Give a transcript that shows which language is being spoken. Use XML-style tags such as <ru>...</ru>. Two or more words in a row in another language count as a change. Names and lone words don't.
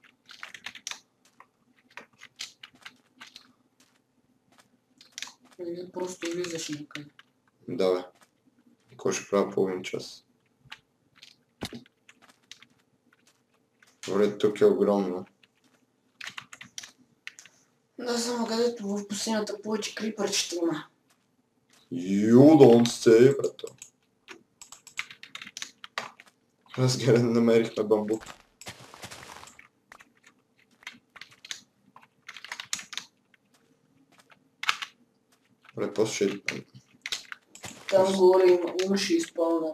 <bg>Или просто влизаш някъде. Да, бе. Кой ще правя половин час? Добре, тук е огромно. Да, само където в пустинята повече крипърчета има.</bg> <en>You don't say,</en> <bg>брато. Разгледа, намерихме бамбук. Добре, после ще... Там горе имаше изпълнен.</bg>